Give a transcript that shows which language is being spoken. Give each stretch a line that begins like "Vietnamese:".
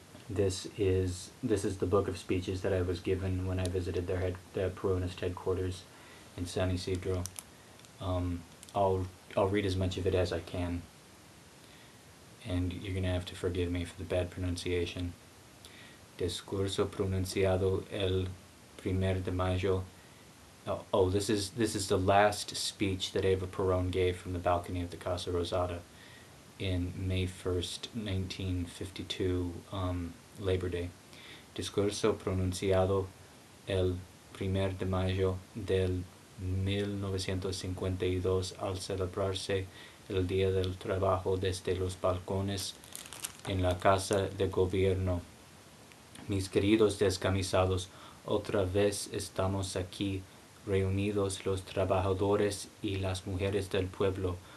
English: This is the book of speeches that I was given when I visited the Peronist headquarters in San Isidro. I'll read as much of it as I can, and you're gonna have to forgive me for the bad pronunciation.
Spanish: Discurso pronunciado el 1 de Mayo.
English: This is the last speech that Eva Peron gave from the balcony of the Casa Rosada in May 1st, 1952, Labor Day.
Spanish: Discurso pronunciado el 1 de Mayo del 1952 al celebrarse el Día del Trabajo desde los balcones en la Casa de Gobierno. Mis queridos descamisados, otra vez estamos aquí reunidos los trabajadores y las mujeres del pueblo.